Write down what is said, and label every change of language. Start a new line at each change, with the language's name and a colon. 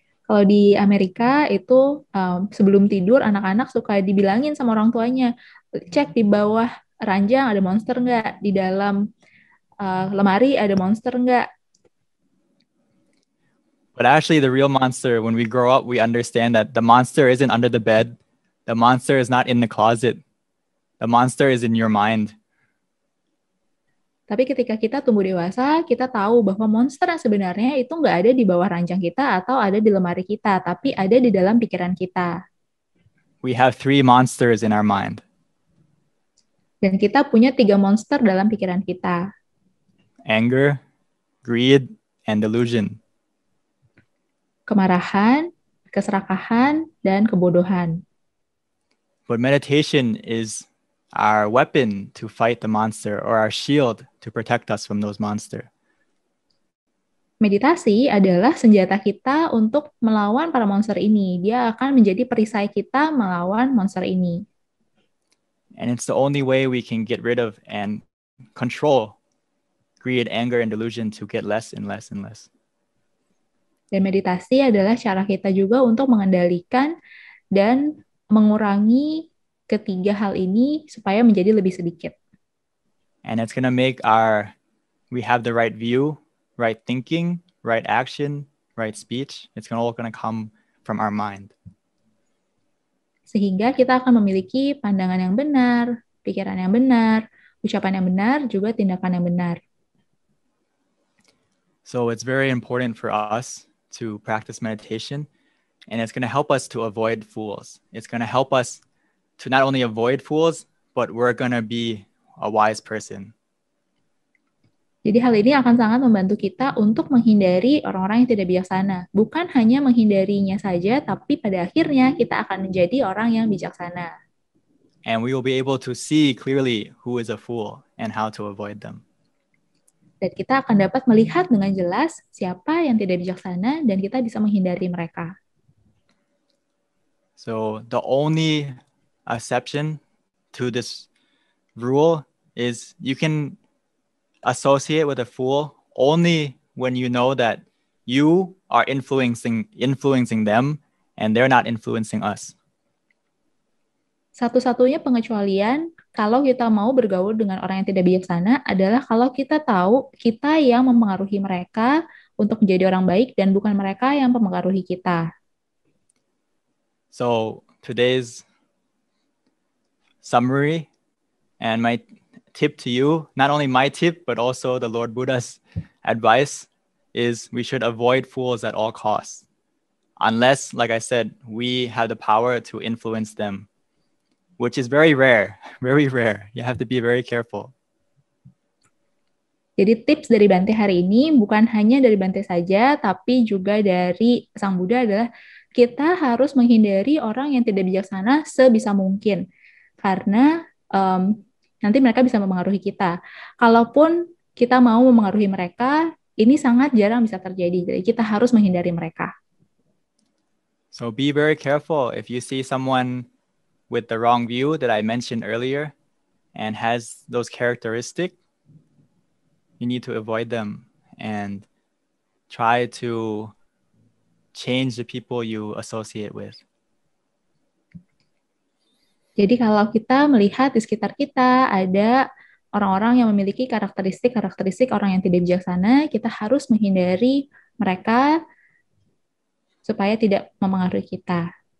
Indonesian: Kalau di Amerika itu sebelum tidur anak-anak suka dibilangin sama orang tuanya, cek di bawah ranjang ada monster nggak, di dalam lemari ada monster nggak.
English: But actually the real monster, when we grow up, we understand that the monster isn't under the bed. The monster is not in the closet. The monster is in your mind.
Indonesian: Tapi ketika kita tumbuh dewasa, kita tahu bahwa monster yang sebenarnya itu nggak ada di bawah ranjang kita atau ada di lemari kita, tapi ada di dalam pikiran kita.
English: We have 3 monsters in our mind.
Indonesian: Dan kita punya 3 monster dalam pikiran kita.
English: Anger, greed, and delusion.
Indonesian: Kemarahan, keserakahan, dan kebodohan.
English: But meditation is our weapon to fight the monster, or our shield to protect us from those monsters.
Indonesian: Meditasi adalah senjata kita untuk melawan para monster ini. Dia akan menjadi perisai kita melawan monster ini.
English: And it's the only way we can get rid of and control greed, anger, and delusion to get less and less and less.
Indonesian: Dan meditasi adalah cara kita juga untuk mengendalikan dan mengurangi ketiga hal ini supaya menjadi lebih sedikit.
English: And it's going to make we have the right view, right thinking, right action, right speech. It's all going to come from our mind.
Indonesian: Sehingga kita akan memiliki pandangan yang benar, pikiran yang benar, ucapan yang benar, juga tindakan yang benar.
English: So it's very important for us to practice meditation, and it's going to help us to avoid fools. It's going to help us to not only avoid fools, but we're going to be a wise person.
Indonesian: Jadi hal ini akan sangat membantu kita untuk menghindari orang-orang yang tidak bijaksana. Bukan hanya menghindarinya saja, tapi pada akhirnya kita akan menjadi orang yang bijaksana.
English: And we will be able to see clearly who is a fool and how to avoid them.
Indonesian: Dan kita akan dapat melihat dengan jelas siapa yang tidak bijaksana dan kita bisa menghindari mereka.
English: So the only exception to this rule is you can associate with a fool only when you know that you are influencing them, and they're not influencing us.
Indonesian: Satu-satunya pengecualian kalau kita mau bergaul dengan orang yang tidak bijaksana adalah kalau kita tahu kita yang mempengaruhi mereka untuk menjadi orang baik dan bukan mereka yang mempengaruhi kita.
English: So today's summary and my tip to you, not only my tip, but also the Lord Buddha's advice, is we should avoid fools at all costs. Unless, like I said, we have the power to influence them, which is very rare, very rare. You have to be very careful.
Indonesian: Jadi tips dari Bante hari ini bukan hanya dari Bante saja, tapi juga dari Sang Buddha adalah kita harus menghindari orang yang tidak bijaksana sebisa mungkin. Karena nanti mereka bisa mempengaruhi kita. Kalaupun kita mau mempengaruhi mereka, ini sangat jarang bisa terjadi. Jadi kita harus menghindari mereka.
English: So be very careful if you see someone with the wrong view that I mentioned earlier and has those characteristics, you need to avoid them and try to change the people you associate with.
Indonesian: Jadi kalau kita melihat di sekitar kita ada orang-orang yang memiliki karakteristik orang yang tidak bijaksana, kita harus menghindari mereka supaya tidak mempengaruhi kita.